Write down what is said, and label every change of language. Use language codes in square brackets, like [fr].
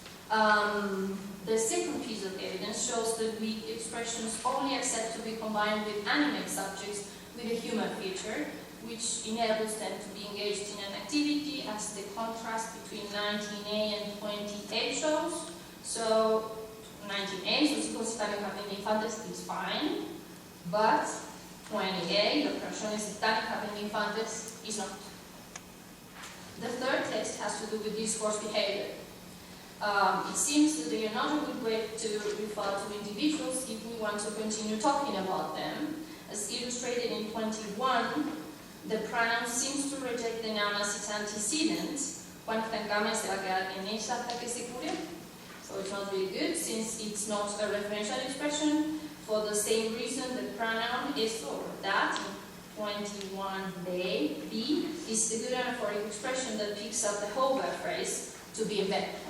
[en] The second piece of evidence shows that weak expressions only accept to be combined with animate subjects with a human feature, which enables them to be engaged in an activity, as the contrast between 19a and 20a shows. So 19a, [es] sus hijos están en jardín de infantes, [en] is fine, but 20a, [es] los personas están en jardín de infantes, [en] is not. The third test has to do with discourse behavior. It seems that they are not a good way to refer to individuals if we want to continue talking about them. As illustrated in 21, the pronoun seems to reject the noun as its antecedent. [es] Juan está en cama y se va a quedar en ella hasta que se cure. [en] So it's not really good, since it's not a referential expression. For the same reason, the pronoun is or that in 21b, B, is the good anaphoric expression that picks up the whole verb phrase to be in bed.